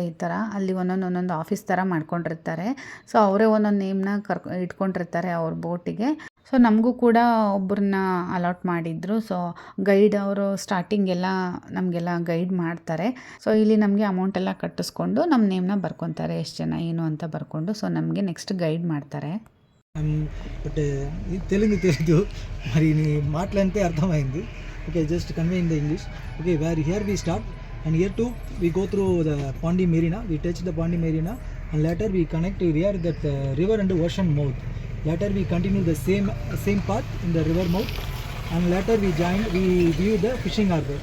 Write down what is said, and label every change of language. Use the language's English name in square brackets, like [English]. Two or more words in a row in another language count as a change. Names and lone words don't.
[Kannada] ಈ ಥರ ಅಲ್ಲಿ ಒಂದೊಂದು ಆಫೀಸ್ ಥರ ಮಾಡ್ಕೊಂಡಿರ್ತಾರೆ. ಸೊ ಅವರೇ ಒಂದೊಂದು ನೇಮ್ನ ಇಟ್ಕೊಂಡಿರ್ತಾರೆ ಅವ್ರ ಬೋಟಿಗೆ. ಸೊ ನಮಗೂ ಕೂಡ ಒಬ್ಬರನ್ನ ಅಲಾಟ್ ಮಾಡಿದ್ರು. ಸೊ ಗೈಡ್ ಅವರು ಸ್ಟಾರ್ಟಿಂಗೆಲ್ಲ ನಮಗೆಲ್ಲ ಗೈಡ್ ಮಾಡ್ತಾರೆ. ಸೊ ಇಲ್ಲಿ ನಮಗೆ ಅಮೌಂಟೆಲ್ಲ ಕಟ್ಟಿಸ್ಕೊಂಡು ನಮ್ಮ ನೇಮ್ನ ಬರ್ಕೊತಾರೆ, ಎಷ್ಟು ಜನ ಏನು ಅಂತ ಬರ್ಕೊಂಡು. ಸೊ ನಮಗೆ [English] next guide [Kannada] ಮಾಡ್ತಾರೆ. [Telugu] బట్ తెలుగు తెలీదు మరి నీ మాటలంటే అర్థమైంది. [English] Okay, just convey in the English. Okay, where here we start and here too we go through the Pondi Marina. We touch the Pondi Marina and later we connect here that river and ocean mouth. Later we continue the same path in the river mouth and later we view the fishing harbor.